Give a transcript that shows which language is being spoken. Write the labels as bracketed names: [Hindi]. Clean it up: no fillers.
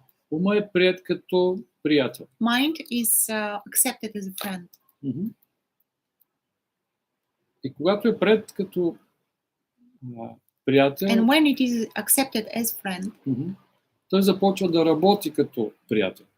[Bulgarian] Ума е прият като приятел. [English] Mind is accepted as a friend. [Bulgarian] И когато е прият като приятел, [English] and when it is accepted as friend, [Bulgarian] той започва да работи като приятел.